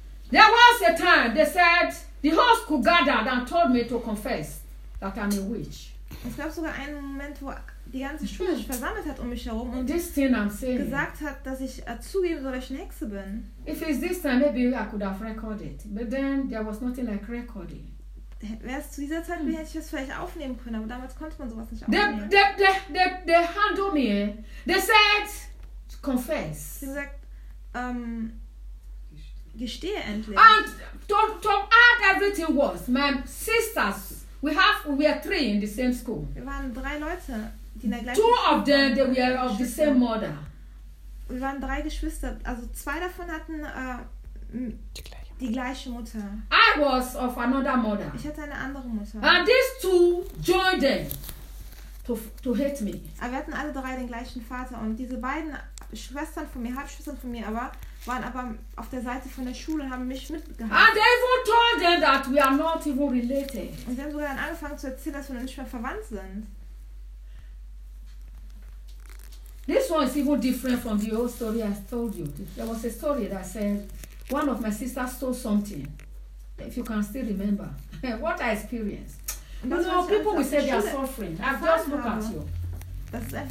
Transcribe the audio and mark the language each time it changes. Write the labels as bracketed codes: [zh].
[en] There was a time they said the whole school gathered and told me to confess that I'm a witch. [de] Es gab sogar einen Moment, wo die ganze Schule sich versammelt hat um mich herum und [en] this thing I'm saying, [de] gesagt hat, dass ich zugeben soll, dass ich eine Hexe bin. [en] If it's this time, maybe I could have recorded. But then there was nothing like recording. [de] Wäre es zu dieser Zeit, hätte ich das vielleicht aufnehmen können, aber damals konnte man sowas nicht aufnehmen. [en] They handled me. They said, confess. [de] Sie haben gesagt, gestehe endlich. [en] And to add everything was, my sisters. We are three in the same school. [de] Wir waren drei Leute, die in der gleichen [en] Two [de] Schule [en] of them, they were of the same mother. [de] Wir waren drei Geschwister, also zwei davon hatten die gleiche Mutter. [en] I was of another mother. [de] Ich hatte eine andere Mutter. [en] And these two joined them to hate me. [de] Aber wir hatten alle drei den gleichen Vater und diese beiden Schwestern von mir, Halbschwestern von mir, aber waren aber auf der Seite von der Schule und haben mich mitgehalten. [en] And they even told them that we are not even related. [de] Und sie haben sogar dann angefangen zu erzählen, dass wir nicht mehr verwandt sind. [en] This one is even different from the old story I told you. There was a story that said one of my sisters stole something. If you can still remember what I experienced. You know, people will say they are suffering. I've just looked at you. [de] Das ist